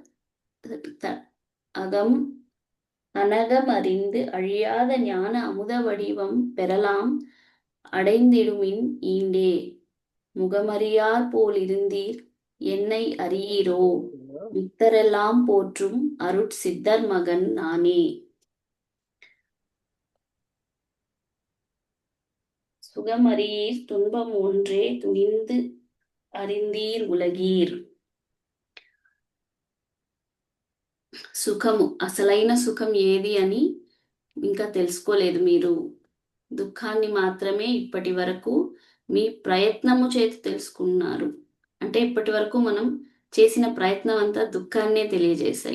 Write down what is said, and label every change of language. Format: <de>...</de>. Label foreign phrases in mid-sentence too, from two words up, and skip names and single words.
<ta>அகம் அனகமறிந்து அழியாத ஞான அமுத வடிவம் பெறலாம் அடைந்திடுமின் ஈண்டே முகமறியார் போலிருந்தீர் என்னை அறியீரோ மித்தரெல்லாம் போற்றும் அருட்சித்தர் மகன் நானே. சுகமறியீர் துன்பம் ஒன்றே துணிந்து அறிந்தீர் உலகீர்.</ta> <te>సుఖము, అసలైన సుఖం ఏది అని ఇంకా తెలుసుకోలేదు మీరు. దుఃఖాన్ని మాత్రమే ఇప్పటి వరకు మీ ప్రయత్నము చేతి తెలుసుకున్నారు. అంటే ఇప్పటి వరకు మనం చేసిన ప్రయత్నం అంతా దుఃఖాన్నే తెలియజేశాయి.</te>